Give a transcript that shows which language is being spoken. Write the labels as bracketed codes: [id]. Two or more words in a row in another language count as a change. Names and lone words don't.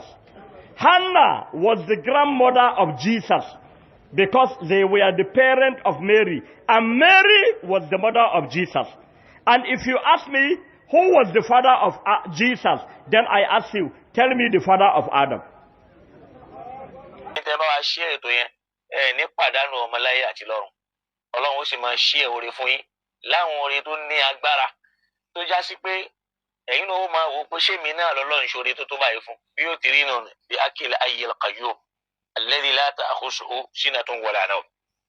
[en] Hannah was the grandmother of Jesus, because they were the parent of Mary. And Mary was the mother of Jesus. And if you ask me, who was the father of Jesus? Then I ask you, tell me the father of Adam. [yo] ní pàdánù ọmọláyé àti lọ́run. Ọlọ́run ó sì máa ṣí oore fún yín láwọn oore tó ní agbára tó já sí pé ẹ̀yin náà ó máa wò pé ṣé mi náà lọ́lọ́run ṣoore tó tó báyìí fún bí ó ti rí náà bí [ar] عقيل الحي القيوم الذي لا تأخذه سنة ولا نوم.